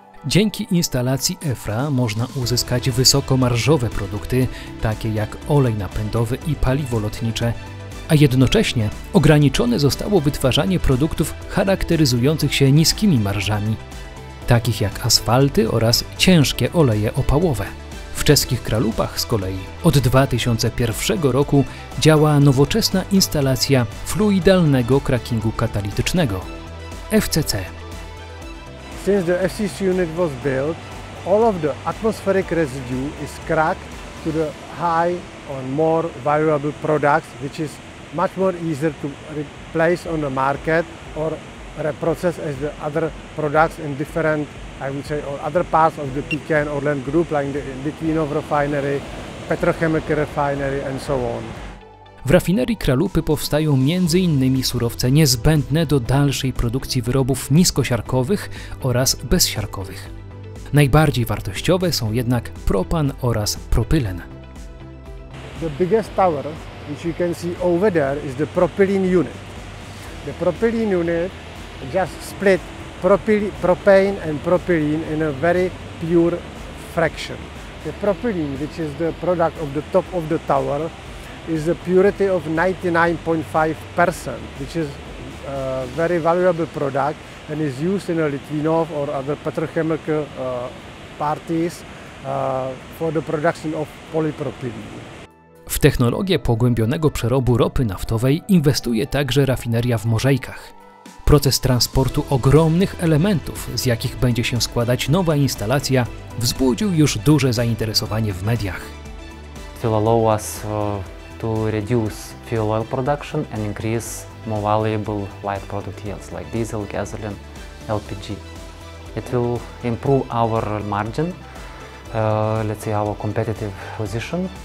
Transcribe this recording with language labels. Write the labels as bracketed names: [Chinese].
[Polish] Dzięki instalacji EFRA można uzyskać wysokomarżowe produkty, takie jak olej napędowy i paliwo lotnicze, a jednocześnie ograniczone zostało wytwarzanie produktów charakteryzujących się niskimi marżami, takich jak asfalty oraz ciężkie oleje opałowe. W czeskich Kralupach z kolei od 2001 roku działa nowoczesna instalacja fluidalnego crackingu katalitycznego FCC. [English] Since the FCC unit was built, all of the atmospheric residue is cracked to the high on more valuable products, which is much more easier to replace on the market or reprocess as the other products in different, I would say, or other parts of the PKN Orlen group, like the Litvinov refinery, petrochemical refinery and so on. [Polish] W rafinerii Kralupy powstają m.in. surowce niezbędne do dalszej produkcji wyrobów niskosiarkowych oraz bezsiarkowych. Najbardziej wartościowe są jednak propan oraz propylen. [English] The biggest tower, which you can see over there, is the propylene unit. The propylene unit just split propane and propylene in a very pure fraction. The propylene, which is the product of the top of the tower, is the purity of 99.5%, which is a very valuable product and is used in a Litvinov or other petrochemical parties for the production of polypropylene. [Polish] W technologię pogłębionego przerobu ropy naftowej inwestuje także rafineria w Morzejkach. Proces transportu ogromnych elementów, z jakich będzie się składać nowa instalacja, wzbudził już duże zainteresowanie w mediach. [English] It will allow us to reduce fuel oil production and increase more valuable light product yields like diesel, gasoline, LPG. It will improve our margin, let's say our competitive position.